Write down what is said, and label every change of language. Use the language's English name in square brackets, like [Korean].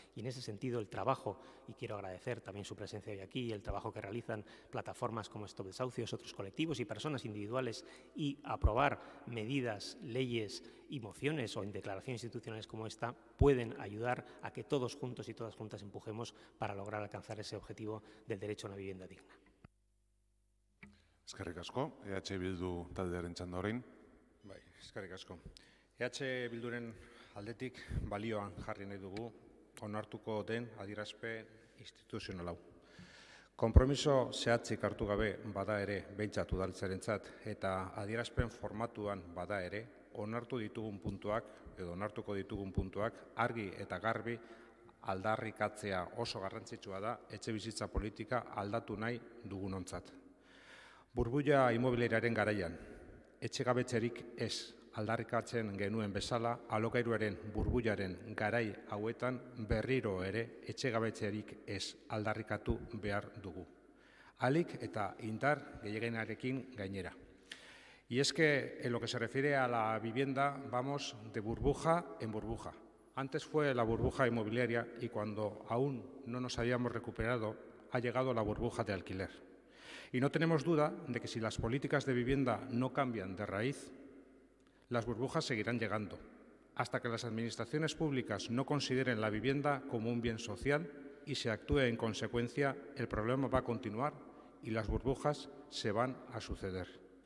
[Spanish] Y en ese sentido el trabajo, y quiero agradecer también su presencia hoy aquí, el trabajo que realizan plataformas como Stop Desahucios, otros colectivos y personas individuales, y aprobar medidas, leyes y mociones o en declaraciones institucionales como esta, pueden ayudar a que todos juntos y todas juntas empujemos para lograr alcanzar ese objetivo del derecho a una vivienda digna. [Basque] Eskerrik asko. EH Bildu taldearen txanda orain. Bai, eskerrik asko. EH Bilduren aldetik balioan jarri nahi dugu onartuko den adierazpen instituzional hau. Konpromiso zehatzik hartu gabe bada ere behintzat udaltzarentzat eta adierazpen formatuan bada ere onartu ditugun puntuak edo onartuko ditugun puntuak argi eta garbi aldarrikatzea oso garrantzitsua da etxebizitza politika aldatu nahi dugunontzat. Burbuila inmobiliariaren garaian, etxegabetzerik ez aldarrikatzen genuen bezala, alokairuaren burbuilaren garai hauetan berriro ere etxegabetzerik ez aldarrikatu behar dugu. Ahalik eta indar gehienarekin gainera. [Spanish] Y es que en lo que se refiere a la vivienda vamos de burbuja en burbuja. Antes fue la burbuja inmobiliaria y cuando aún no nos habíamos recuperado ha llegado la burbuja de alquiler. Y no tenemos duda de que si las políticas de vivienda no cambian de raíz, las burbujas seguirán llegando, hasta que las administraciones públicas no consideren la vivienda como un bien social y se actúe en consecuencia, el problema va a continuar y las burbujas se van a suceder.